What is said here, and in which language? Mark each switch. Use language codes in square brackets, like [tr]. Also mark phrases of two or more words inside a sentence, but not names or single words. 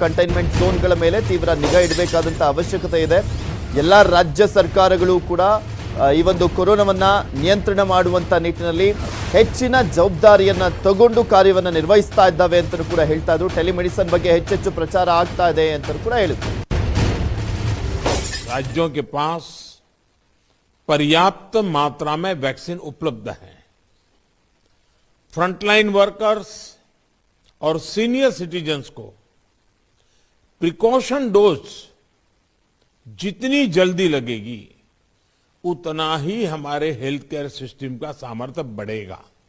[en] containment zones [kn] ಮೇಲೆ ತೀವ್ರ ನಿಗಾ ಇಡಬೇಕಾದಂತ ಅವಶ್ಯಕತೆ ಇದೆ. ಎಲ್ಲ ರಾಜ್ಯ ಸರ್ಕಾರಗಳು ಕೂಡ ಈ ಒಂದು ಕೊರೋನಾವನ್ನ ನಿಯಂತ್ರಣ ಮಾಡುವಂತ ನಿಟ್ಟಿನಲ್ಲಿ ಹೆಚ್ಚಿನ ಜವಾಬ್ದಾರಿಯನ್ನ ತಗೊಂಡು ಕಾರ್ಯವನ್ನು ನಿರ್ವಹಿಸ್ತಾ ಇದ್ದಾವೆ ಅಂತ ಕೂಡ ಹೇಳ್ತಾ ಇದ್ರು. ಟೆಲಿಮೆಡಿಸಿನ್ ಬಗ್ಗೆ ಹೆಚ್ಚೆಚ್ಚು ಪ್ರಚಾರ ಆಗ್ತಾ ಇದೆ ಅಂತ ಕೂಡ ಹೇಳಿದ್ರು. [hi] राज्यों के पास पर्याप्त मात्रा में वैक्सीन उपलब्ध है। [en] frontline workers [hi] और [en] senior citizens [hi] को [en] precaution dose [hi] जितनी जल्दी लगेगी, उतना ही हमारे [en] health care system [hi] का सामर्थ्य बढ़ेगा।